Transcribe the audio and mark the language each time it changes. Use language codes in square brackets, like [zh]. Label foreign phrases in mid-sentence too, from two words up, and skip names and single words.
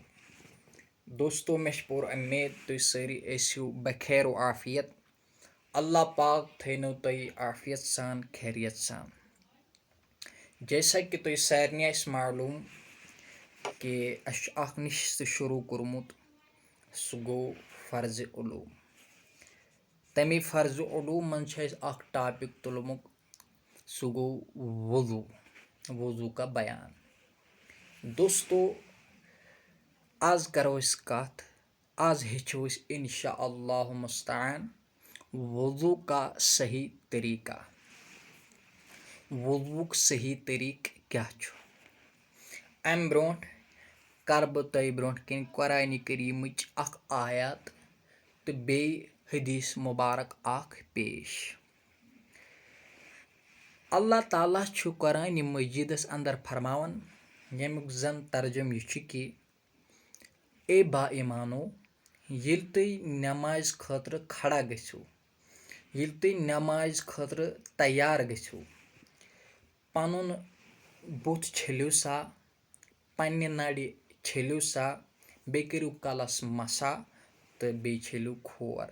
[ks] दोस्तों मे पूर उम्मीद तुम सारी ऐसो बखैर व आफियत। अल्लाह पाक थैनो तुम आफियत सान खैरियत सान। जैसा कि तुम सारे मालूम कि अख नशिस्त शुरू कोरमुत सह गो फ़र्ज़ उलूम। तमे फ़र्ज़ उलूम मन अख टॉपिक तुलमुत सह गो वज़ू। [ur] وضو کا بیان. [ks] दोस्तों आज करो कत आज हेचो [ar] إن شاء الله [ks] मुस्तान [ur] وضو کا صحیح طریقہ. [ks] वज़ूक सही तरीक क्या छु। अम ब्रोट कर बह तय ब्रोट कन कुरान करीमच अख आयत तो बे हदीस मुबारक अख पेश। अल्लाह ताला छु कुरान मजीदस अंदर फरमावन यमुक जन तर्जुम यह कि ए बा ईमानो येल तुम नमाज खतर खड़ा गो, येल तुम नमाज खतर तैयार गो, पनुन बुथ छेलियो सा, पन्ने नड़ छेलियो सा, बे करियो कलस मसा तो बे छेलियो खोर।